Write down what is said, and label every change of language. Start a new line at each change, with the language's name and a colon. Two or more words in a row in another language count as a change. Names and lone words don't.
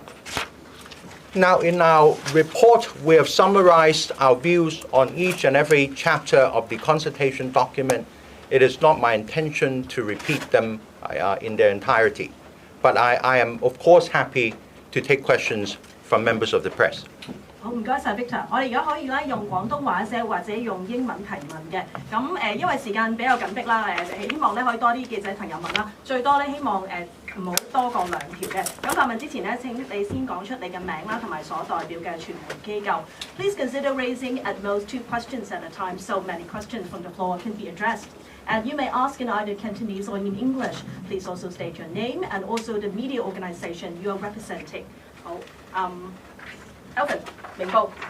English: Now, in our report, we have summarized our views on each and every chapter of the consultation document. It is not my intention to repeat them in their entirety, but I am, of course, happy to take questions from members of the press.
Cantonese: 好，唔該晒 Victor。我哋而家可以咧用廣東話寫或者用英文提問嘅。咁因為時間比較緊迫啦，希望咧可以多啲記者朋友問啦。最多咧希望唔好多過2條嘅。咁發問之前咧，請你先講出你嘅名啦，同埋所代表嘅傳媒機構。
English: Please consider raising at most 2 questions at a time, so many questions from the floor can be addressed. And you may ask in either Cantonese or in English. Please also state your name and also the media organization you are representing.
Cantonese: 好，Alvin， 明報。